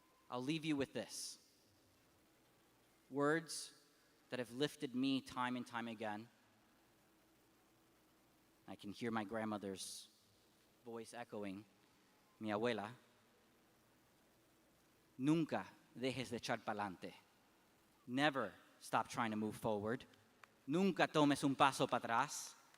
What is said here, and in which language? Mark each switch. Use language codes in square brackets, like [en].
[en] I'll leave you with this. Words that have lifted me time and time again. I can hear my grandmother's voice echoing. [es] Mi abuela. Nunca dejes de echar pa'lante. [en] Never stop trying to move forward. [es] Nunca tomes un paso para atrás.